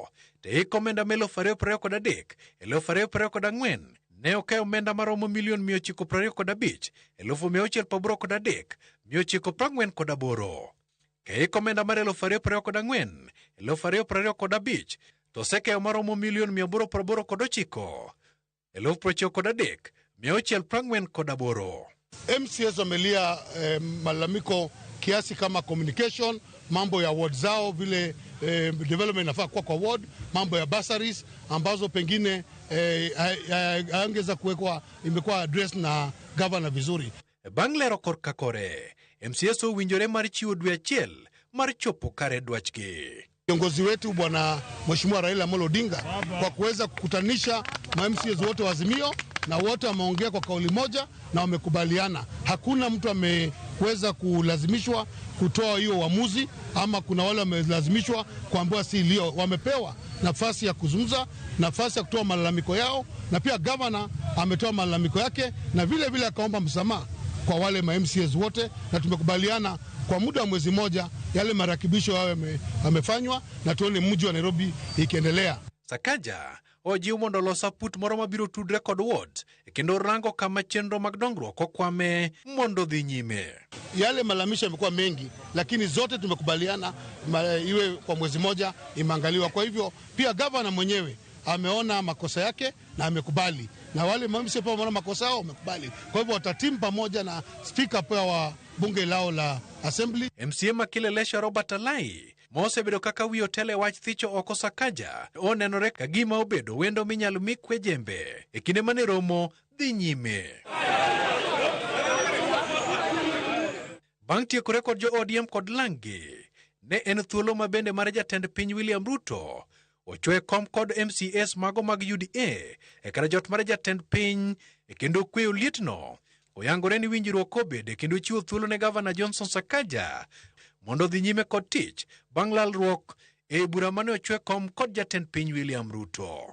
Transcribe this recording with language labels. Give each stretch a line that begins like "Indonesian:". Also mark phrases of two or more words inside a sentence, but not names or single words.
Luo (Kenya and Tanzania): To eiko omenda 2023 2024 ne okeyo omenda maromo milion 925 1,683 948. Keiko omenda mar 2024 2025 to osekeyo maromo milion 889 1,093 648.
Swahili: MCAs wamelia malalamiko kiasi kama communication, mambo ya ward zao, vile development inafaa kwa ward, mambo ya bursaries ambazo pengine haangeza kuwekwa, imekuwa address na governor vizuri.
Luo (Kenya and Tanzania): Banglero korka kore, MCAs owinjore mar chiwo dwe achiel mar chopo kare dwachgi.
Swahili: Kiongozi wetu bwana Mheshimiwa Raila Amolo Odinga kwa kuweza kukutanisha ma MCAs wote wa Azimio, na wote wameongea kwa kauli moja na wamekubaliana. Hakuna mtu ameweza kulazimishwa kutoa hiyo uamuzi, ama kuna wale wamelazimishwa kuambiwa si leo. Wamepewa nafasi ya kuzungumza, nafasi ya kutoa malalamiko yao, na pia governor ametoa malalamiko yake, na vile vile akaomba msamaha kwa wale ma MCAs wote, na tumekubaliana kwa muda wa mwezi moja yale marekebisho yao yamefanywa, na tuone mji wa Nairobi ikiendelea.
Luo (Kenya and Tanzania): Sakaja ojiw mondo los aput moro mabiro tudre kod ward kendo rango kama chenro mag dongruok okwame mondo dhi nyime.
Swahili: Yale malamisho yamekuwa mengi, lakini zote tumekubaliana iwe kwa mwezi moja imeangaliwa. Kwa hivyo pia governor mwenyewe ameona makosa yake na amekubali, na wale MCAs pia wameona makosa yao wamekubali. Kwa hivyo watatimu pamoja na speaker pia wa bunge lao la assembly.
Luo (Kenya and Tanzania): MCA makilelesha Robert Alai mose bedo kaka wi otele wach thicho oko Sakaja onenore ka gima obedo wendo minyalo mikwe jembe e kinde mane romo dhi nyime. Bang' tieko rekod jo ODM kod Langi, ne en thuolo mabende mar jatend piny William Ruto ochwe kom kod MCAs mago mag UDA e kar jot mar jatend piny, e kendo kweyo lietno oyangore ni winjruok obede kendo chiwo thuolo ne Gavana Johnson Sakaja mondo dhi nyime kod tich bang' lalruok e bura mane ochwe kom kod jatend piny William Ruto.